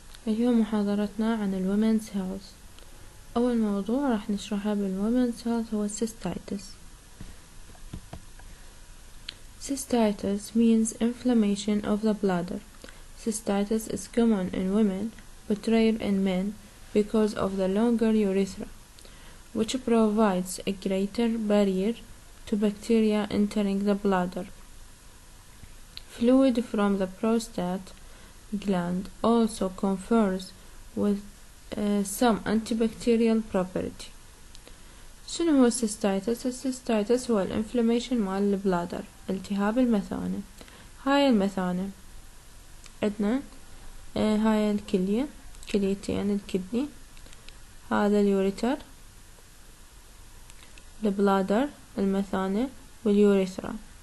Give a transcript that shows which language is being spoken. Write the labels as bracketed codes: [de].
[ar] اليوم محاضرتنا عن الومن's health. أول موضوع راح نشرحه بال [en] women's health [ar] هو cystitis. [en] Cystitis means inflammation of the bladder. Cystitis is common in women but rare in men because of the longer urethra, which provides a greater barrier to bacteria entering the bladder. Fluid from the prostate gland also confers with some antibacterial property. [ar] شنو هو السيستايتس؟ السيستايتس هو الانفلاميشن مال البلادر، التهاب المثانة. هاي المثانة عندنا هاي الكلية، كليتين الكدني، هذا اليوريتر، البلادر، المثانة واليوريثرا.